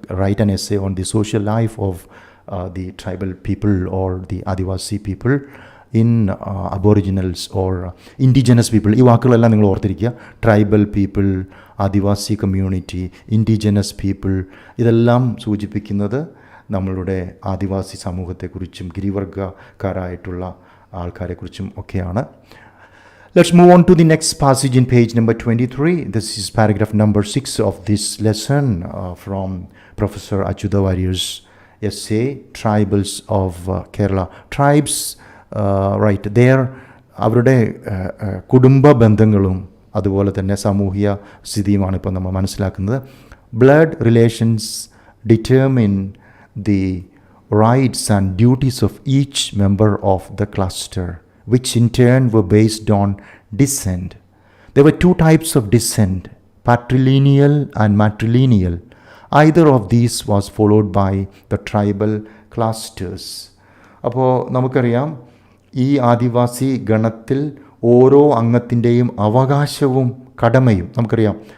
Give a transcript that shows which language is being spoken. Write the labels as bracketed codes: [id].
[en] Write an essay on the social life of the tribal people or the Adivasi people in aboriginals or indigenous people. [ml] ഈ വാക്കുകളെല്ലാം നിങ്ങൾ ഓർത്തിരിക്കുക. Tribal people, ആദിവാസി community, indigenous people, ഇതെല്ലാം സൂചിപ്പിക്കുന്നത് നമ്മളുടെ ആദിവാസി സമൂഹത്തെക്കുറിച്ചും ഗിരിവർഗക്കാരായിട്ടുള്ള ആൾക്കാരെക്കുറിച്ചും ഒക്കെയാണ്. [en] Let's move on to the next passage in page number 23. This is paragraph number 6 of this lesson from Professor ACHUTHA WARRIER's essay, Tribals of Kerala. Tribes, right, there [ml] അവരുടെ കുടുംബ ബന്ധങ്ങളും അതുപോലെ തന്നെ സാമൂഹ്യ സ്ഥിതിയുമാണ് ഇപ്പോൾ നമ്മൾ മനസ്സിലാക്കുന്നത്. [en] Blood relations determine the rights and duties of each member of the cluster, which in turn were based on descent. There were two types of descent, patrilineal and matrilineal. Either of these was followed by the tribal clusters. [ml] അപ്പോൾ നമുക്കറിയാം, ഈ ആദിവാസി ഗണത്തിൽ ഓരോ അംഗത്തിൻ്റെയും അവകാശവും കടമയും നമുക്കറിയാം.